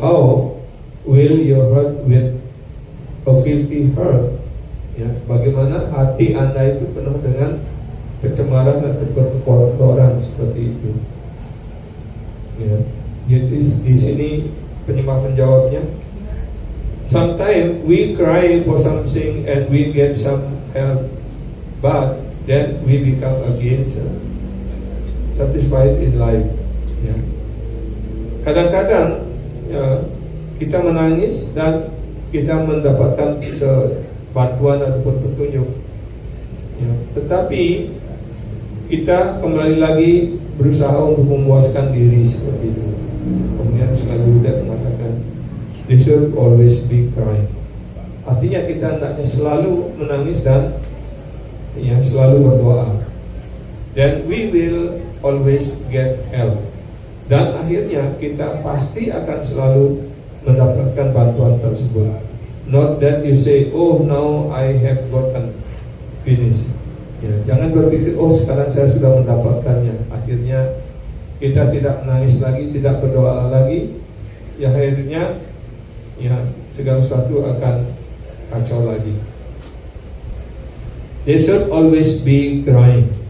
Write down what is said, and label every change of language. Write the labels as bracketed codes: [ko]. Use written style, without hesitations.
[en] How will your heart with a filthy heart? Ya. [id] Bagaimana hati Anda itu penuh dengan kecemaran atau kekotoran seperti itu, ya. Jadi di sini penyembah penjawabnya. [en] Sometimes we cry for something and we get some help, but then we become again satisfied in life, ya. [id] Kadang-kadang, ya, kita menangis dan kita mendapatkan bantuan ataupun petunjuk, ya. Tetapi kita kembali lagi berusaha untuk memuaskan diri seperti itu. Kemudian selalu tidak mengatakan [en] they should always be crying. [id] Artinya kita hendaknya selalu menangis dan, ya, selalu berdoa. [en] Then we will always get help. [id] Dan akhirnya kita pasti akan selalu mendapatkan bantuan tersebut. [en] Not that you say, oh now I have gotten finished. [id] Ya, jangan berpikir, oh sekarang saya sudah mendapatkannya. Akhirnya kita tidak menangis lagi, tidak berdoa lagi. Ya akhirnya ya segala sesuatu akan kacau lagi. [en] They should always be crying.